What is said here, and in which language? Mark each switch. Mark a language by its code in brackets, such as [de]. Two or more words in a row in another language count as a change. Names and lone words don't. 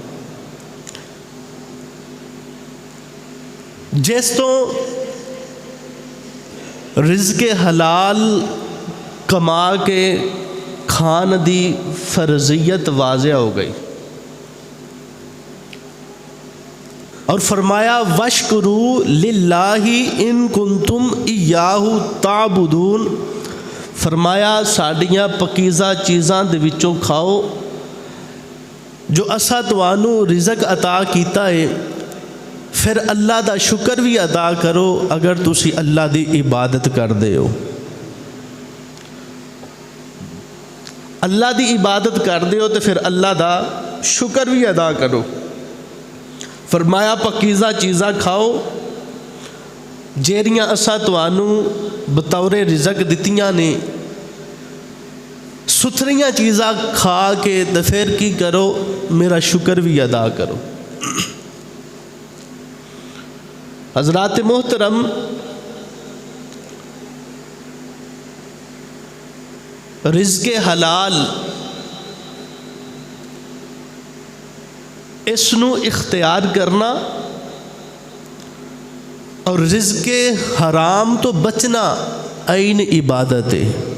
[pa] جس تو رزق حلال کما کے کھان دی فرضیت واضح ہو گئی، اور فرمایا [ar] وَاشْكُرُوا لِلَّهِ إِن كُنتُمْ إِيَّاهُ تَعْبُدُونَ، [pa] فرمایا ساڈیاں پکیزہ چیزاں دے وچوں کھاؤ جو اسا توانوں رزق عطا کیتا ہے، پھر اللہ دا شکر بھی ادا کرو اگر تسی اللہ دی عبادت کر دے ہو۔ اللہ دی عبادت کر دے ہو تو پھر اللہ دا شکر بھی ادا کرو۔ فرمایا پکیزہ چیزاں کھاؤ جیڑیاں اسا توانوں بطور رزق دتیاں نے، ستھریاں چیزاں کھا کے تو پھر کی کرو، میرا شکر بھی ادا کرو۔ حضرات محترم، رزق حلال اس نو اختیار کرنا اور رزق حرام تو بچنا عین عبادت ہے۔